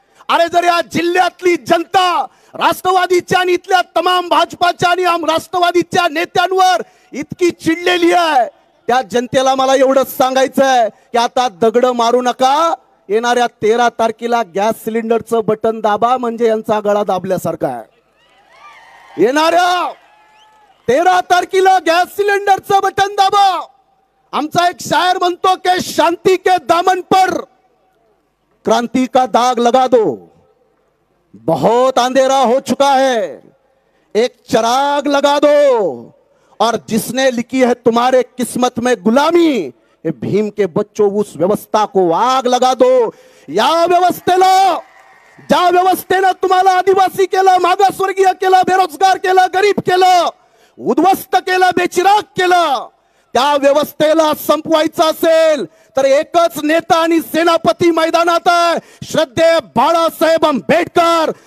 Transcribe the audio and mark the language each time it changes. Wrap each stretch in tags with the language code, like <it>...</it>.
<mr>अरे जर या जिल्ह्यातली जनता राष्ट्रवादीच्या आणि इथल्या तमाम भाजपाच्या आणि राष्ट्रवादीच्या नेत्यांवर इतकी चिडलेली आहे, त्या जनतेला मला एवढंच सांगायचं आहे की आता दगड मारू नका. येणाऱ्या 13 तारखेला गॅस सिलेंडरचं बटन दाबा, म्हणजे यांचा गळा दाबल्यासारखा आहे. येणाऱ्या 13 तारखेला गॅस सिलेंडरचं बटन दाबा. आमचा एक शायर म्हणतो की</mr> <hi>शांति के दामन पर क्रांति का दाग लगा दो. बहुत अंधेरा हो चुका है, एक चिराग लगा दो. और जिसने लिखी है तुम्हारे किस्मत में गुलामी, ये भीम के बच्चों उस व्यवस्था को आग लगा दो.</hi> <mr>या व्यवस्थेला, ज्या व्यवस्थेनं तुम्हाला आदिवासी केलं, मागासवर्गीय केलं, बेरोजगार केलं, गरीब केलं, उद्ध्वस्त केलं, बेचिराग केलं, त्या व्यवस्थेला संपवायचं असेल तर एकच नेता आणि सेनापती मैदानात आहे, श्रद्धेय बाळासाहेब आंबेडकर.</mr>